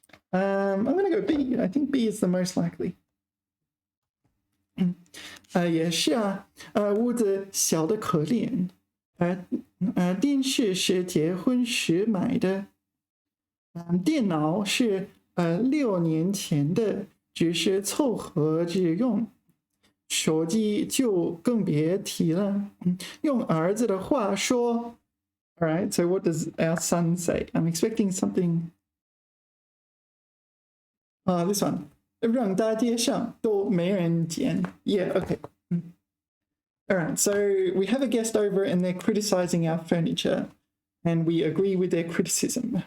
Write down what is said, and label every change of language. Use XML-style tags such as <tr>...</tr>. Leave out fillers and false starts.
<en>I'm going to go B. I think B is the most likely.</en> <zh>也是啊，屋子小的可怜，电视是结婚时买的，电脑是6年前的，只是凑合着用，手机就更别提了。用儿子的话说</zh> <en>，All right, so what does our son say? I'm expecting something. This one.</en> <zh>让大街上都没人捡。</zh> <en>Yeah, okay. All right, so we have a guest over and they're criticizing our furniture and we agree with their criticism.</en>